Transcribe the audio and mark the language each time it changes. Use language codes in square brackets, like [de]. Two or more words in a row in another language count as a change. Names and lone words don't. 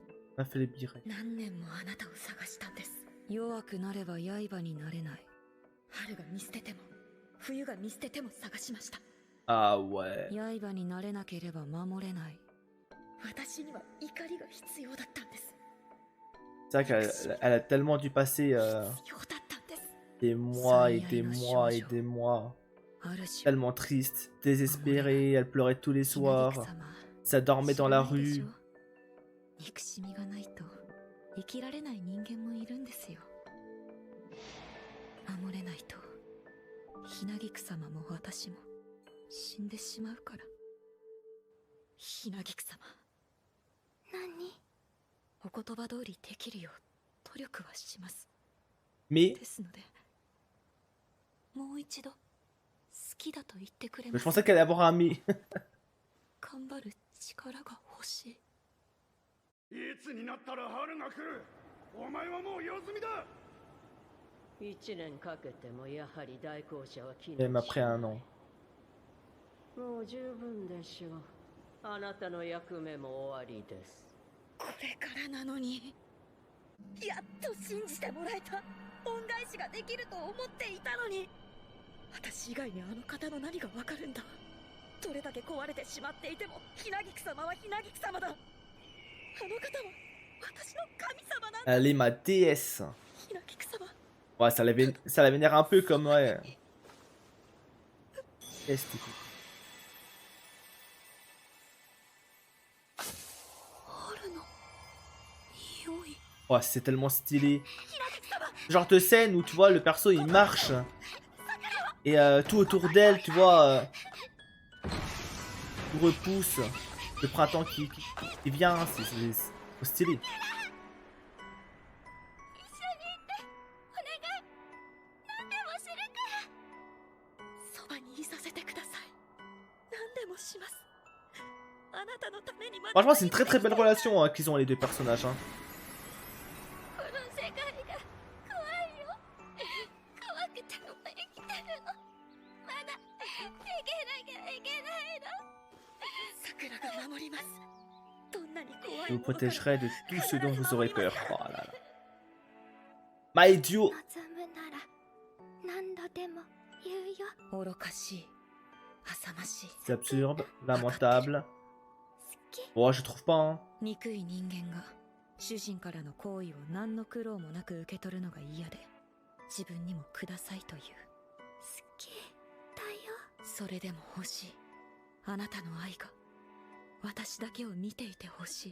[fr] Affaiblir. [ja] 何年もあなたを探したんです。弱くなれば刃になれない。春が見捨てても冬が見捨てても探しました。 [fr] Ah ouais. [ja] 刃になれなければ守れない。私には怒りが必要だったんです。 [fr] C'est vrai qu'elle a tellement dû passer [ja] 必要だったんです。 [fr] des mois et des mois et des mois. [ja] ある種 [fr] Tellement triste, désespérée, elle pleurait tous les [ja] ひなぎ [fr] soirs. [ja] く様 [fr] Ça dormait dans la [ja] 知らないでし [fr] rue. [ja] ょ。憎しみがないと生きられない人間もいるんですよ。守れないとひなぎく様も私も死んでしまうから。ひなぎく様、何？お言葉通りできるよう努力はします。 [fr] Mais [ja] ですのでもう一度好きだと言ってくれ [fr] je [ja] ます。 [fr] pensais qu'elle allait avoir un mais. [ja] 頑張る力が欲しい。いつになったら春が来る。お前はもう用済みだ。 1年かけてもやはり代行者は機能し [fr] Même après un an. [ja] もう十分でしょう。あなたの役目も終わりです。これからなのにやっと信じてもらえた。恩返しができると思っていたのに。私以外にあの方の何がわかるんだ。どれだけ壊れてしまっていてもひなぎく様はひなぎく様だ。あの方は私の神様なんだ。 [fr] Elle est ma déesse. [ja] ひなぎく様、 [fr] Ouais, ça la vénère un peu comme ouais. Qu'est-ce que c'est? [ja] 春の匂い。 [fr] Ouais, c'est tellement stylé. Genre de scène où tu vois le perso il marche et tout autour d'elle, tu vois, tout repousse. Le printemps qui vient, c'est stylé. [ja] パにいさせてください。何でもします。あなたのためにまで [fr] Franchement, c'est une très très belle relation hein, qu'ils ont les deux personnages. Hein. [ja] この世界が怖いよ。怖くても生きてるの。まだ生きなきゃいけないの。桜が守ります。どんなに怖 [fr] Je [ja] い [fr] vous [ja] ものから [fr] protégerai de tout ce dont vous aurez peur. Oh là là. [en] My idiot. [ja] 望むなら何度でも言うよ。愚かしい、浅ましい、 [fr] C'est absurde, lamentable. [ja] 好き。 [fr] Bon, je trouve pas. Hein. [ja] 憎い人間が主人からの好意を何の苦労もなく受け取るのが嫌で、自分にもくださいという。好きだよ。それでも欲しい。あなたの愛が私だけを見ていてほしい。